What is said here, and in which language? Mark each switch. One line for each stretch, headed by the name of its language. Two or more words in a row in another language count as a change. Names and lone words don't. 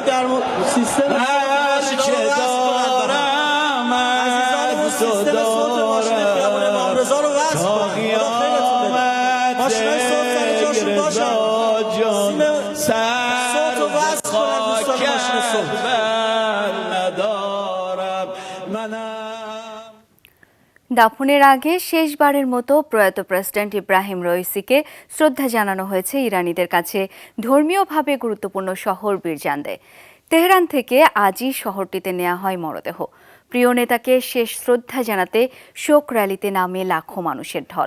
Persian: هر چه دارم از تو دارم تا قیامت رضا جان سر خاک ندارم منم।
Bangla: দাফনের আগে শেষবারের মতো প্রয়াত প্রেসিডেন্ট ইব্রাহিম রইসিকে শ্রদ্ধা জানানো হয়েছে ইরানিদের কাছে ধর্মীয়ভাবে গুরুত্বপূর্ণ শহর বীরজান্দে। তেহরান থেকে আজই শহরটিতে নেওয়া হয় মরদেহ। প্রিয় নেতাকে শেষ শ্রদ্ধা জানাতে শোক র্যালিতে নামে লাখো মানুষের ঢল।